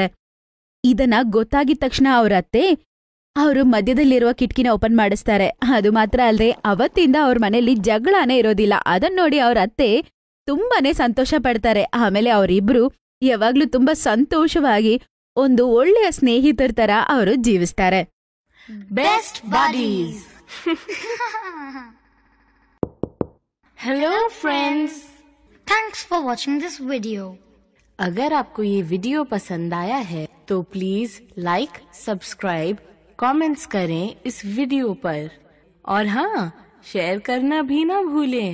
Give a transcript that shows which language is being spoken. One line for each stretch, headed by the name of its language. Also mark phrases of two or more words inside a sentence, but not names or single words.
Kannada: ಇದನ್ನ ಗೊತ್ತಾಗಿದ ತಕ್ಷಣ ಅವ್ರ ಅತ್ತೆ ಅವರು ಮಧ್ಯದಲ್ಲಿರುವ ಕಿಟಕಿನ ಓಪನ್ ಮಾಡಿಸ್ತಾರೆ. ಅದು ಮಾತ್ರ ಅಲ್ಲದೆ ಅವತ್ತಿಂದ ಅವ್ರ ಮನೇಲಿ ಜಗಳನೇ ಇರೋದಿಲ್ಲ. ಅದನ್ನ ನೋಡಿ ಅವ್ರ ಅತ್ತೆ ತುಂಬಾನೇ ಸಂತೋಷ ಪಡ್ತಾರೆ. ಆಮೇಲೆ ಅವರಿಬ್ರು ಯಾವಾಗ್ಲೂ ತುಂಬಾ ಸಂತೋಷವಾಗಿ ಒಂದು ಒಳ್ಳೆಯ ಸ್ನೇಹಿತರ ತರ ಅವರು ಜೀವಿಸ್ತಾರೆ.
English: best buddies. hello friends, thanks for watching this video.
Hindi: अगर आपको ये वीडियो पसंद आया है तो
English: please like, subscribe, comments
Hindi: करें इस वीडियो पर और हाँ, शेयर करना भी ना भूलें.